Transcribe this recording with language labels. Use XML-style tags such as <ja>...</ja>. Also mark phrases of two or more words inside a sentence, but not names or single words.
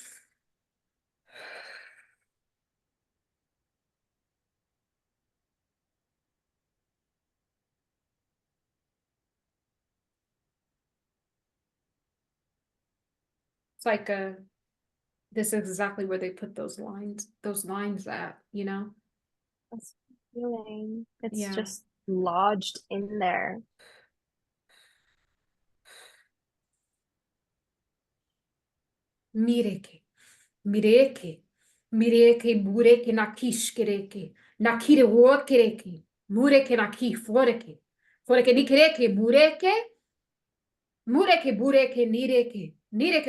<en>It's like this is exactly where they put those lines at, you know? That's feeling. It's Yeah. just lodged in there. Mireke, mireke, mireke, mureke nakishkereke, nakire wokereke, mureke naki foreke, foreke nikereke, mureke, mureke bureke nireke, nireke</en>